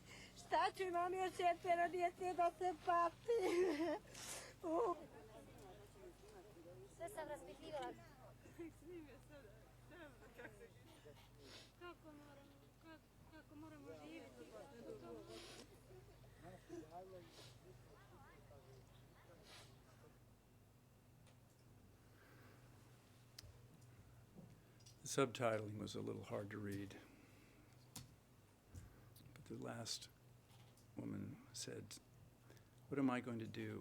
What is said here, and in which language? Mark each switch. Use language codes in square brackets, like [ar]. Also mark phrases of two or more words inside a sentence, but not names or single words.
[bs] Šta ću, imam još 4 djece da se pati. Sve sam raspitljivala. Kako moramo živjeti? [en] The subtitling was a little hard to read, but the last woman said, "What am I going to do?